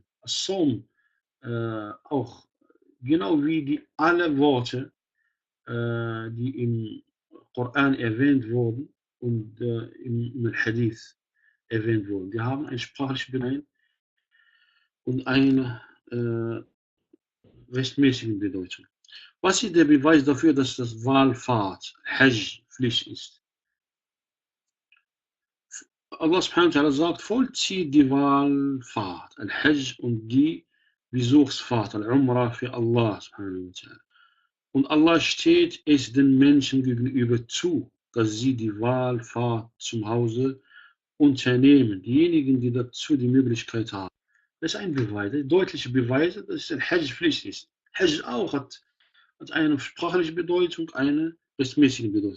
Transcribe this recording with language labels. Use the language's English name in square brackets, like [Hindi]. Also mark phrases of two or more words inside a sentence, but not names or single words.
[German] Das Saum auch, genau wie die alle Worte, die im Koran erwähnt wurden und im Hadith erwähnt wurden. Die haben eine sprachliche Bedeutung und eine rechtmäßige Bedeutung. Was ist der Beweis dafür, dass das Wallfahrt, Hajj, Pflicht ist? [Arabic] الله سبحانه وتعالى [German] sagt, vollzieht die Wallfahrt, Al-Hajj und die Besuchsfahrt, Al-Umrah für [Arabic] الله سبحانه وتعالى. [German] Und Allah steht es den Menschen gegenüber zu, dass sie die Wallfahrt zum Hause unternehmen. Diejenigen, die dazu die Möglichkeit haben. Das ist ein Beweis, deutliche Beweise, dass ein Hajj Pflicht ist. Hajj auch hat eine sprachliche Bedeutung, eine rechtmäßige Bedeutung.